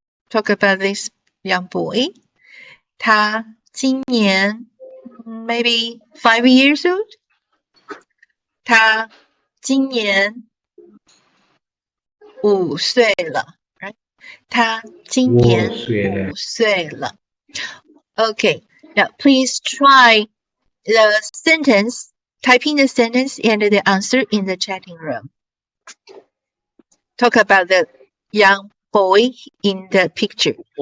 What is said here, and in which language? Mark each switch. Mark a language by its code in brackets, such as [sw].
[en] Talk about this young boy. [zh] 他今年 [en] maybe 5 years old. [zh] 他今年5岁了 ，right？他今年5岁了。 [en] Okay, now please try the sentence, typing the sentence and the answer in the chatting room. Talk about the young boy in the picture.